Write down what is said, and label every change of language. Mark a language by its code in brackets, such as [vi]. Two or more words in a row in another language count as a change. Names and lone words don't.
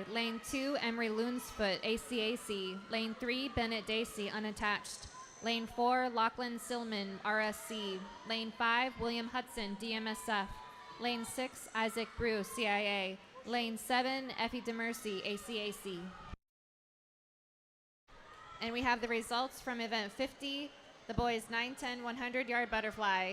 [en] Lane 2, Emery Lunsfoot, ACAC. Lane 3, Bennett Dacey, unattached. Lane 4, Lachlan Silman, RSC. Lane 5, William Hudson, DMSF. Lane 6, Isaac Brew, CIA. Lane 7, Effie DeMercy, ACAC. And we have the results from event 50, the boys 9-10, 100-yard butterfly.